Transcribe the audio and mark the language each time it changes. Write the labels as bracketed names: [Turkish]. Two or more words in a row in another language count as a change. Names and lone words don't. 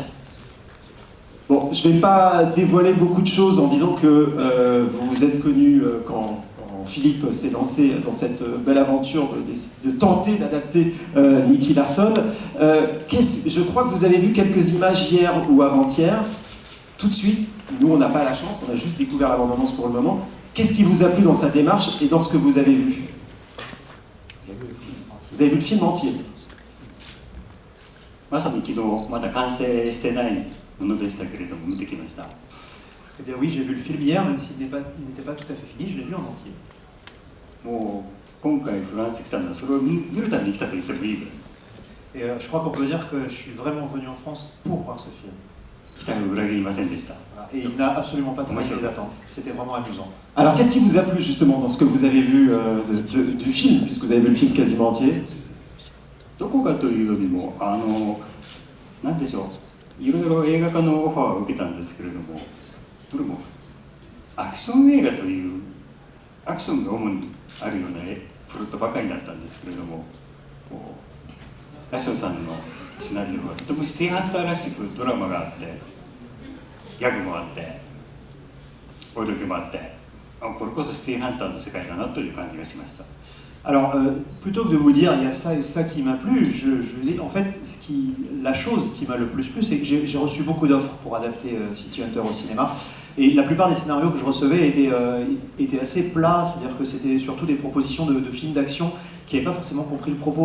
[French] Bon, je ne vais pas dévoiler beaucoup de choses en disant que vous vous êtes connu quand Philippe s'est lancé dans cette belle aventure de tenter d'adapter Nicky Larson. Je crois que vous avez vu quelques images hier ou avant-hier. Tout de suite, nous on n'a pas la chance, on a juste découvert la bande-annonce pour le moment. Qu'est-ce qui vous a plu dans sa démarche et dans ce que vous avez vu? Vous avez vu le film entier? [Japanese] まさに昨日まだ完成してないものでしたけれども見てきました。 [French] Eh bien oui, j'ai vu le film hier, même s'il n'était pas tout à fait fini, je l'ai vu en entier. [Japanese] もう今回フランス来たのはそれを見るために来たと言ってもいいぐらい。 [French] Et je crois qu'on peut dire que je suis vraiment venu en France pour voir ce film. [Japanese] 期待を裏切りませんでした。 [French] Voilà. Et il n'a absolument pas trahi les attentes. C'était vraiment amusant. Alors qu'est-ce qui vous a plu justement dans ce que vous avez vu du film, puisque vous avez vu le film quasiment entier? [Japanese] どこかというよりもなんでしょう、いろいろ映画化のオファーを受けたんですけれども、どれもアクション映画というアクションが主にあるようなプロットばかりだったんですけれども、こうラションさんのシナリオはとてもシティハンターらしくドラマがあってギャグもあってお色気もあって、これこそシティハンターの世界だなという感じがしました。 [French] Alors, plutôt que de vous dire il y a ça et ça qui m'a plu, je dis en fait la chose qui m'a le plus plu, c'est que j'ai reçu beaucoup d'offres pour adapter City Hunter au cinéma. Et la plupart des scénarios que je recevais étaient assez plats, c'est-à-dire que c'était surtout des propositions de films d'action qui n'avaient pas forcément compris le propos.